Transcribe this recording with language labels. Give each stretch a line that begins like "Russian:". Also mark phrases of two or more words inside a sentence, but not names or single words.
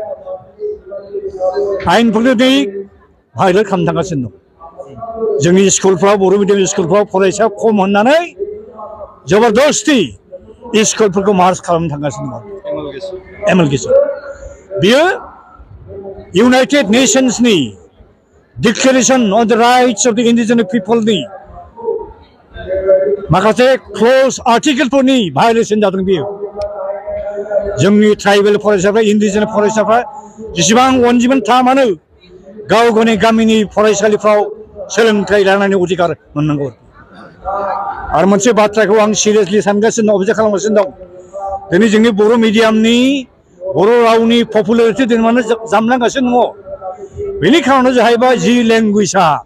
Bodo: दिनै भाइलेट खालामनो थांगासिनो दं जोंनि स्कुलफ्राव बर' मिडियाम स्कुलफ्राव फरायसा खम होननानै जबरदस्ति स्कुलफोरखौ मार्च खालामनो थांगासिनो दं एमएलगेसन बियो यूनाइटेड नेशंसनि डिक्लेरेशन ऑन द राइट्स ऑफ द इंडिजिनस पीपलनि माखासे क्लोज आर्टिकलफोरनि भायलेशन जादों बियो जोंनि ट्राइबेल फरायसाफ्रा इंडिजिनस फरायसाफ्रा जेसेबां अनजिमा था मानो गाव गावनि गामिनि फरायसालिफ्राव सोलोंथाइ लानायनि अधिकार मोननांगौ आरो मोनसे बाथ्राखौ आं सिरियासलि सानगासिनो अबजार्भ खालामगासिनो दं दिनै जोंनि बर' मिडियामनि बर' रावनि पपुलारिटी दिनै मानो जामलांगासिनो दङ बेनि खारना जाहैबाय जि लेंगुवेजआ